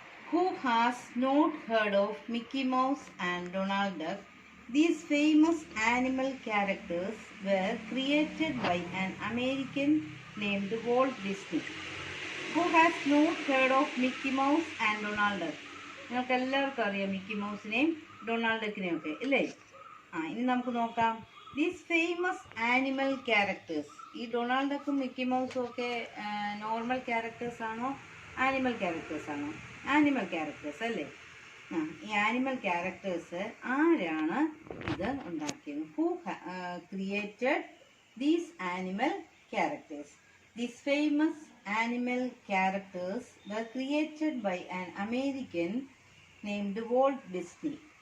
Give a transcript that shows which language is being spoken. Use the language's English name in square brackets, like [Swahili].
[English] Who has not heard of Mickey Mouse and Donald Duck? These famous animal characters were created by an American named Walt Disney. Who has not heard of Mickey Mouse and Donald Duck? [Malayalam] നിങ്ങൾക്ക് എല്ലാവർക്കും അറിയാം Mickey മൗസിനെയും Donald ഡക്കിനെയും ഒക്കെ അല്ലേ? ഇനി നമുക്ക് നോക്കാം. [English] These famous animal characters. [Malayalam] ഈ Donald ഡക്കും Mickey മൗസും ഒക്കെ നോർമൽ ക്യാരക്ടേഴ്സ് ആണോ ആനിമൽ ക്യാരക്ടേഴ്സ് ആണോ? ആനിമൽ ക്യാരക്ടേഴ്സ് അല്ലേ? ഈ ആനിമൽ ക്യാരക്ടേഴ്സ് ആരാണ് ഇത് ഉണ്ടാക്കിയത്? [English] Who created these animal characters? These famous animal characters were created by an American named Walt Disney.